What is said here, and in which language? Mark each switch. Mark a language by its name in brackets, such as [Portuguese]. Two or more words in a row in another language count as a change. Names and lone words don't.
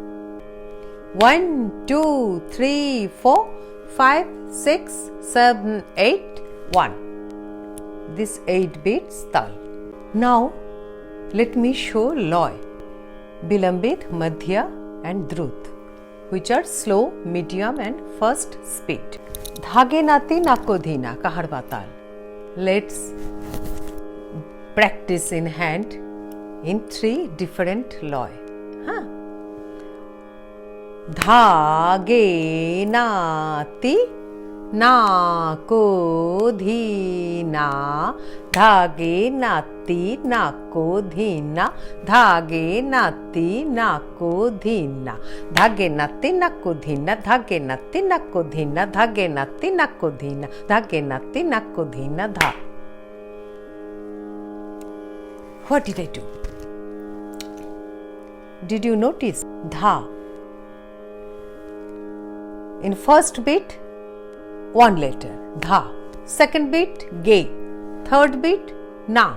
[English] 1, 2, 3, 4, 5, 6, 7, 8, 1. This 8 beats Taal. Now let me show [Hindi] लय, विलंबित, मध्य [English] and drut, which are slow, medium and fast speed. Dhage nati nako dhina, Kaharwa Taal. Let's practice in hand in 3 different loy. Dhage nati nako dhina, dhage nati nako dhina, dhage nati nako dhina, dhage nati nako dhina, dhage nati nako dhina, dhage nati nako dhina, dhage nati nako dhina, dha. What did I do? Did you notice? Dha. In first beat, 1 letter, dha. Second beat, ge. Third beat, na.